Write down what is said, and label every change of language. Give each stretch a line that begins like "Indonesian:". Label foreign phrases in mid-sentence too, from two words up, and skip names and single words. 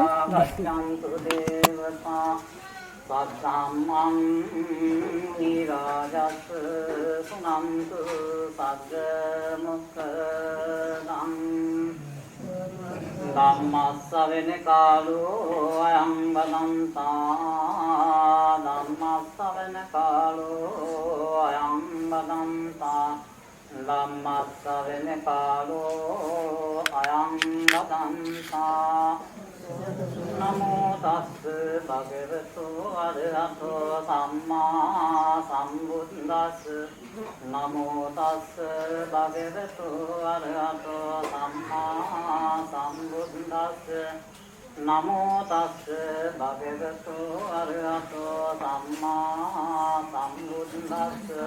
Pali: गच्छन्तु देवता सद्धम्मं निराजस् सुनन्तु सद्मुक्तदं ධම්මස්සවෙන කාලෝ අයං බදන්තා ධම්මස්සවෙන කාලෝ අයං බදන්තා ධම්මස්සවෙන කාලෝ අයං බදන්තා නමෝ තස්ස භගවතු අරහතෝ සම්මා සම්බුද්දස්ස නමෝ තස්ස භගවතු අරහතෝ සම්මා සම්බුද්දස්ස නමෝ තස්ස භගවතු අරහතෝ සම්මා සම්බුද්දස්ස